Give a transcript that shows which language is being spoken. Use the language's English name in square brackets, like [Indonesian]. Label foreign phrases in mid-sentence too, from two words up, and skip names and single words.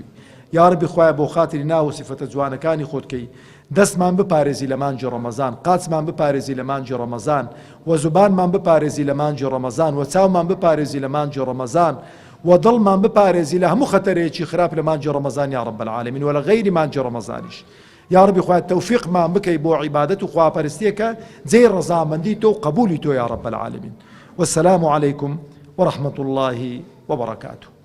[Central Kurdish] یا ڕەبی خوایە بۆ خاتری ناو و سیفەتە جوانەکانی خۆتکەی دەستمان بپارێزی لە مانجی ڕەمەزان، قاچمان بپارێزی لە مانجی ڕەمەزان، و زوبانمان بپارێزی لە مانجی ڕەمەزان، و چاومان بپارێزی لە مانجی ڕەمەزان، ودڵمان بپارێزی لە هەموو خەتەرێکی خراپ لە مانجی ڕەمەزان [Arabic] یا رب العالمین [Central Kurdish] ولا غیری مانجی ڕەمەزانیش. یا ربی خوای تەوفیقمان بکەی بۆ عیبادەت و خواپەرستیەکە جێی ڕەزامەندی تۆ و قبولی تۆ [Arabic] یا رب العالمین. والسلام عليكم ورحمة الله وبركاته.